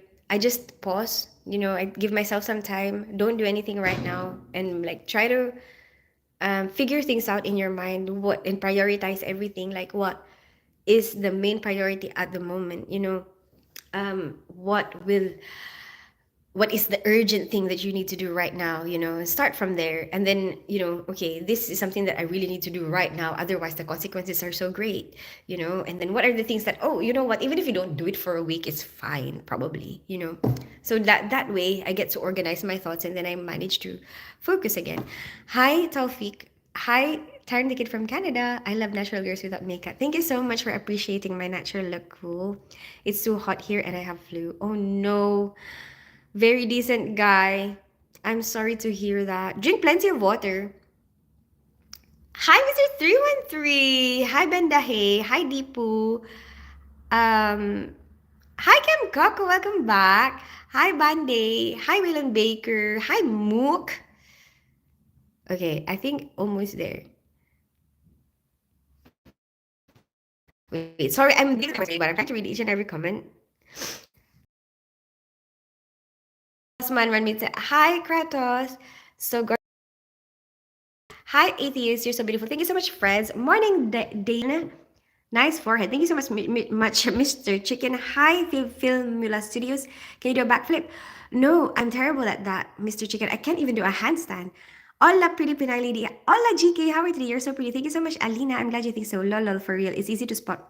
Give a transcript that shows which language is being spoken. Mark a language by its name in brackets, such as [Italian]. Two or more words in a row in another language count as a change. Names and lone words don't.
[English] I just pause, I give myself some time, don't do anything right now, and like try to figure things out in your mind, what, and prioritize everything, like what is the main priority at the moment, what is the urgent thing that you need to do right now, start from there. And then, okay, this is something that I really need to do right now, otherwise the consequences are so great, and then what are the things that, oh, you know what, even if you don't do it for a week, it's fine, probably, so that way I get to organize my thoughts, and then I manage to focus again. Hi, Taufik. Hi, Taryn, the kid from Canada. I love natural girls without makeup. Thank you so much for appreciating my natural look. Cool. It's too hot here and I have flu. Oh no. Very decent guy. I'm sorry to hear that. Drink plenty of water. Hi, Mr. 313. Hi, Bendahe. Hi, Deepu. Um, Hi, Kim Coco. Welcome back. Hi, Bande. Hi, Waylon Baker. Hi, Mook. Okay, I think almost there. Wait, sorry, I'm reading the comments, but I'm trying to read each and every comment. Osman Ranmita. Hi, Kratos. So hi, atheist. You're so beautiful. Thank you so much, friends. Morning, Dana. Nice forehead. Thank you so much, Mr. Chicken. Hi, Filmula Studios. Can you do a backflip? No, I'm terrible at that, Mr. Chicken. I can't even do a handstand. Hola, pretty Pinay lady. Hola, GK. How are you today? You're so pretty. Thank you so much, Alina. I'm glad you think so. Lol, for real. It's easy to spot.